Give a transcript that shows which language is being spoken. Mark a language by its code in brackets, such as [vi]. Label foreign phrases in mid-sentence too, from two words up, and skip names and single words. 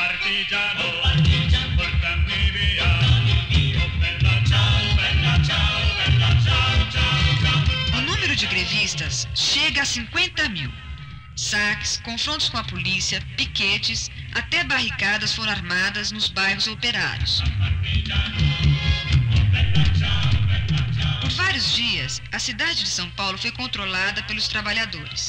[it] partigiano, portami via. Oh bella ciao, bella ciao, bella ciao, ciao, ciao. [pt] O número de grevistas chega a 50 mil. Saques, confrontos com a polícia, piquetes, até barricadas foram armadas nos bairros operários. Por vários dias, a cidade de São Paulo foi controlada pelos trabalhadores.